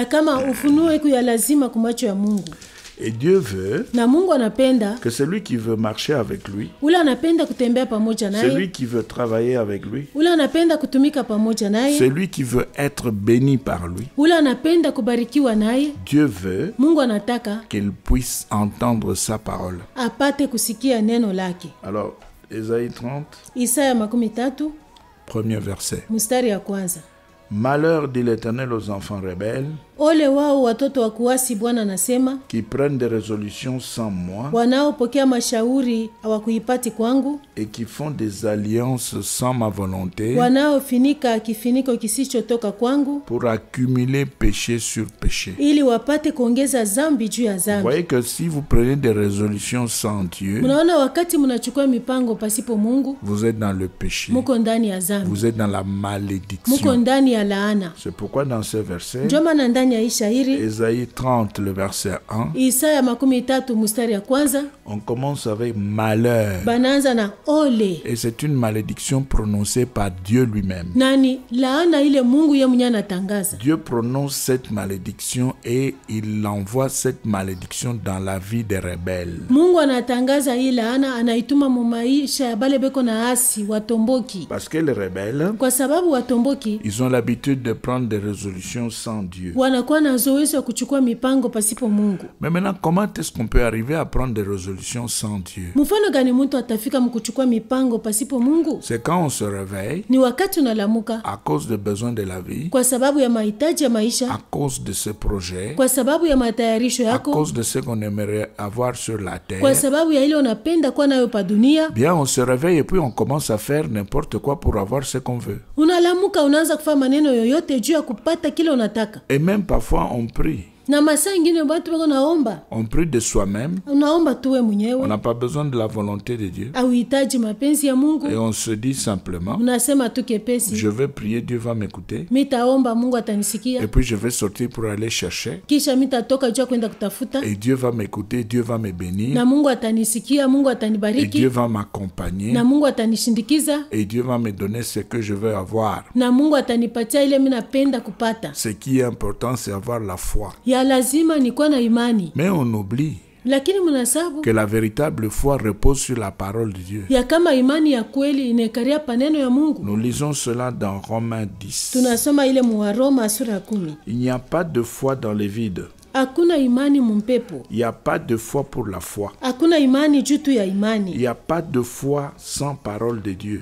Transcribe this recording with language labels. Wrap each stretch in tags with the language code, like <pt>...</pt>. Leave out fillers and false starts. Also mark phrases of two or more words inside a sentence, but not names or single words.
<fr>Et Dieu veut que celui qui veut marcher avec lui, celui qui veut travailler avec lui, celui qui veut être béni par lui, Dieu veut qu'il puisse entendre sa parole. Alors, Ésaïe 30, premier verset. Malheur, dit l'Éternel, aux enfants rebelles</fr> <sw>ole wao watoto wa kuasi, Bwana anasema,</sw> <fr>qui prennent des résolutions sans moi,</fr> <sw>wanaopokea mashauri hawakuipati kwangu,</sw> <fr>et qui font des alliances sans ma volonté,</fr> <sw>wanaofinika kifiniko kisichotoka kwangu,</sw> <fr>pour accumuler péché sur péché.</fr> <sw>Ili wapate kuongeza zambi juu ya zambi.</sw> <fr>Vous voyez que si vous prenez des résolutions sans Dieu,</fr> <sw>mnaona wakati mnachukua mipango pasipo Mungu,</sw> <fr>vous êtes dans le péché.</fr> <sw>Muko ndani ya zambi.</sw> <fr>Vous êtes dans la malédiction.</fr> <sw>Muko ndani ya laana.</sw> <fr>C'est pourquoi dans ce verset,</fr> <sw>njoma na ndani ndani ya hii shairi.</sw> <fr>Ésaïe 30 le verset 1.</fr> <sw>Isaya 30 mstari ya kwanza.</sw> <fr>On commence avec malheur.</fr> <sw>Banaanza na ole.</sw> <fr>Et c'est une malédiction prononcée par Dieu lui-même.</fr> <sw>Nani laana ile Mungu yeye mwenyewe anatangaza.</sw> <fr>Dieu prononce cette malédiction et il envoie cette malédiction dans la vie des rebelles.</fr> <sw>Mungu anatangaza hii laana, anaituma mu maisha ya bale beko na asi watomboki.</sw> <fr>Parce que les rebelles,</fr> <sw>kwa sababu watomboki,</sw> <fr>ils ont l'habitude de prendre des résolutions sans Dieu.</fr> <sw>Wanakuwa na zoezi ya kuchukua mipango pasipo Mungu.</sw> <fr>Mais maintenant, comment est-ce qu'on peut arriver à prendre des résolutions sans Dieu?</fr> <sw>Mfano gani mtu atafika mkuchukua mipango pasipo Mungu?</sw> <fr>C'est quand on se réveille,</fr> <sw>ni wakati unalamuka,</sw> <fr>à cause des besoins de la vie,</fr> <sw>kwa sababu ya mahitaji ya maisha,</sw> <fr>à cause de ses projets,</fr> <sw>kwa sababu ya matayarisho yako,</sw> <fr>à cause de ce qu'on aimerait avoir sur la terre,</fr> <sw>kwa sababu ya ile unapenda kuwa nayo pa dunia.</sw> <fr>Bien, on se réveille et puis on commence à faire n'importe quoi pour avoir ce qu'on veut.</fr> <sw>Unalamuka unaanza kufanya maneno yoyote juu ya kupata kile unataka.</sw> <fr>Et même parfois on prie.</fr> <sw>Na masaa ingine watu wako naomba.</sw> <fr>On prie de soi-même.</fr> <sw>Unaomba tuwe mwenyewe.</sw> <fr>On n'a pas besoin de la volonté de Dieu.</fr> <sw>Auhitaji mapenzi ya Mungu.</sw> <fr>Et on se dit simplement,</fr> <sw>unasema tu kepesi,</sw> <fr>je vais prier, Dieu va m'écouter.</fr> <sw>Mitaomba Mungu atanisikia.</sw> <fr>Et puis je vais sortir pour aller chercher.</fr> <sw>Kisha mitatoka juu kwenda kutafuta.</sw> <fr>Et Dieu va m'écouter, Dieu va me bénir.</fr> <sw>Na Mungu atanisikia, Mungu atanibariki.</sw> <fr>Et Dieu va m'accompagner.</fr> <sw>Na Mungu atanishindikiza.</sw> <fr>Et Dieu va me donner ce que je veux avoir.</fr> <sw>Na Mungu atanipatia ile mimi napenda kupata.</sw> <fr>Ce qui est important, c'est avoir la foi.</fr> <sw>Ya lazima ni kuwa na imani.</sw> <fr>Mais on oublie</fr> <sw>lakini mnasabu</sw> <fr>que la véritable foi repose sur la parole de Dieu.</fr> <sw>Ya kama imani ya kweli inekaria paneno ya Mungu.</sw> <fr>Nous lisons cela dans Romains 10.</fr> <sw>Tunasoma ile mu Roma sura 10.</sw> <fr>Il n'y a pas de foi dans les vides.</fr> <sw>Hakuna imani mumpepo.</sw> <fr>Il n'y a pas de foi pour la foi.</fr> <sw>Hakuna imani juu tu ya imani.</sw> <fr>Il n'y a pas de foi sans parole de Dieu.</fr>